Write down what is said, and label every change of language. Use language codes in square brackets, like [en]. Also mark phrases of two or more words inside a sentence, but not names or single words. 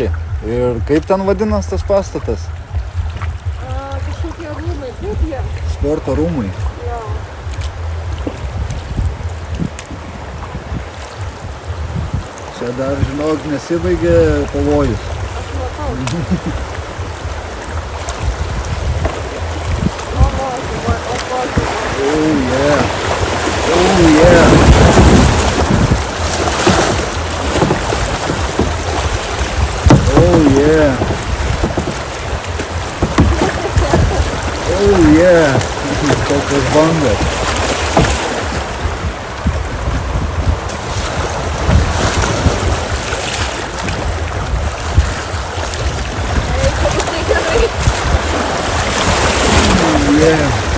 [lt] Ir kaip ten vadinas tas pastatas? Kažkokie rūmai, kaip jie? Sporto rūmai. Jo. Čia Čia dar, žinok, nesibaigė pavojus. Aš matau. [en] Oh yeah. Oh yeah. Oh yeah. Oh yeah. [lt] Kokios bangos. Yeah.